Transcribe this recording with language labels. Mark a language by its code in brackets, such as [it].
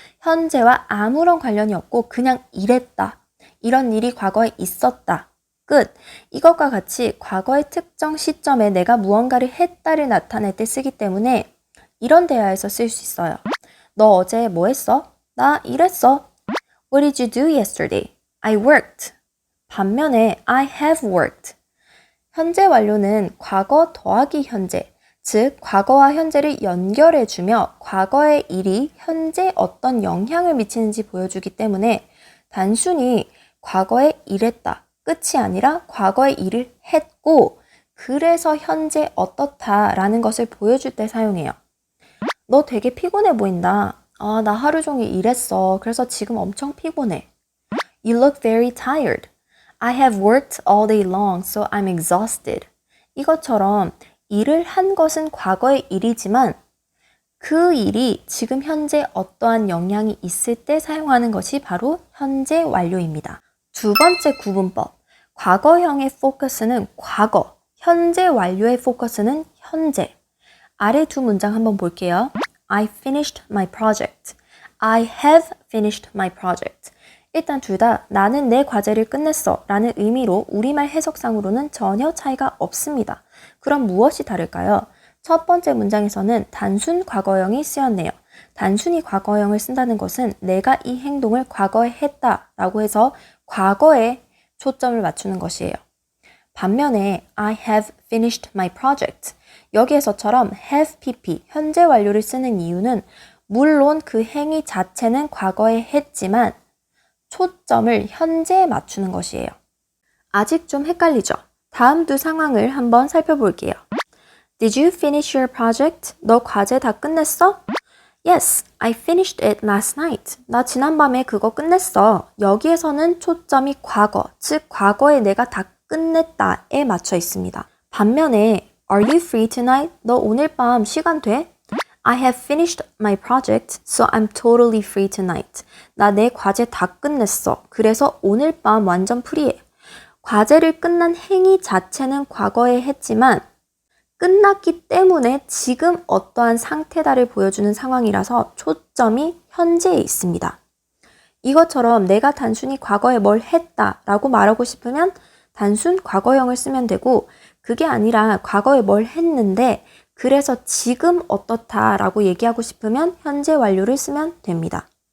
[ko] 현재와 아무런 관련이 없고 그냥 이랬다. 이런 일이 과거에 있었다. 끝. 이것과 같이 과거의 특정 시점에 내가 무언가를 했다를 나타낼 때 쓰기 때문에 이런 대화에서 쓸 수 있어요. 너 어제 뭐 했어? 나 일했어. [en] What did you do yesterday? I worked. [ko] 반면에 [en] I have worked. [ko] 현재 완료는 과거 더하기 현재. 즉, 과거와 현재를 연결해주며 과거의 일이 현재 어떤 영향을 미치는지 보여주기 때문에 단순히 과거에 일했다, 끝이 아니라 과거의 일을 했고 그래서 현재 어떻다라는 것을 보여줄 때 사용해요. 너 되게 피곤해 보인다. 아, 나 하루 종일 일했어. 그래서 지금 엄청 피곤해. [en] You look very tired. I have worked all day long, so I'm exhausted. [ko] 이것처럼 일을 한 것은 과거의 일이지만 그 일이 지금 현재 어떠한 영향이 있을 때 사용하는 것이 바로 현재 완료입니다. 두 번째 구분법. 과거형의 포커스는 과거, 현재 완료의 포커스는 현재. 아래 두 문장 한번 볼게요. [en] I finished my project. I have finished my project. [ko] 일단 둘 다 나는 내 과제를 끝냈어 라는 의미로 우리말 해석상으로는 전혀 차이가 없습니다. 그럼 무엇이 다를까요? 첫 번째 문장에서는 단순 과거형이 쓰였네요. 단순히 과거형을 쓴다는 것은 내가 이 행동을 과거에 했다 라고 해서 과거에 초점을 맞추는 것이에요. 반면에 [en] I have finished my project. [ko] 여기에서처럼 have pp, 현재 완료를 쓰는 이유는 물론 그 행위 자체는 과거에 했지만 초점을 현재에 맞추는 것이에요. 아직 좀 헷갈리죠? 다음 두 상황을 한번 살펴볼게요. [en] Did you finish your project? [ko] 너 과제 다 끝냈어? [en] Yes, I finished it last night. [ko] 나 지난밤에 그거 끝냈어. 여기에서는 초점이 과거, 즉 과거에 내가 다 끝냈다에 맞춰 있습니다. 반면에 [en] Are you free tonight? [ko] 너 오늘 밤 시간 돼? [en] I have finished my project, so I'm totally free tonight. [ko] 나 내 과제 다 끝냈어. 그래서 오늘 밤 완전 프리해. 과제를 끝난 행위 자체는 과거에 했지만 끝났기 때문에 지금 어떠한 상태다를 보여주는 상황이라서 초점이 현재에 있습니다. 이것처럼 내가 단순히 과거에 뭘 했다라고 말하고 싶으면 단순 과거형을 쓰면 되고 그게 아니라 과거에 뭘 했는데 그래서 지금 어떻다라고 얘기하고 싶으면 현재 완료를 쓰면 됩니다.